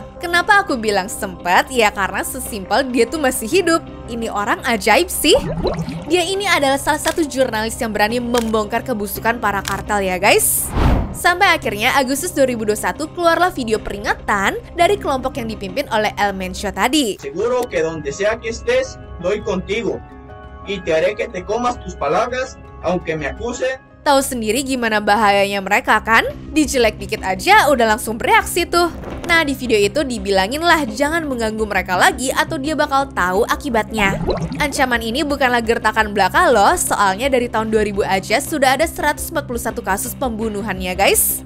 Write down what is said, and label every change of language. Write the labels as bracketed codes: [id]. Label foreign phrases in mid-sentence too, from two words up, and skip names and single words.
[id] Kenapa aku bilang sempat? Ya karena sesimpel dia tuh masih hidup. Ini orang ajaib sih. Dia ini adalah salah satu jurnalis yang berani membongkar kebusukan para kartel ya guys. Sampai akhirnya Agustus 2021 keluarlah video peringatan dari kelompok yang dipimpin oleh El Mencho tadi. [es] Seguro que donde sea que estés, doy contigo. Y te haré que te comas tus palabras, aunque me acuse. [id] Tahu sendiri gimana bahayanya mereka kan? Dijelek dikit aja udah langsung bereaksi tuh. Nah di video itu dibilangin lah jangan mengganggu mereka lagi atau dia bakal tahu akibatnya. Ancaman ini bukanlah gertakan belaka loh, soalnya dari tahun 2000 aja sudah ada 141 kasus pembunuhannya guys.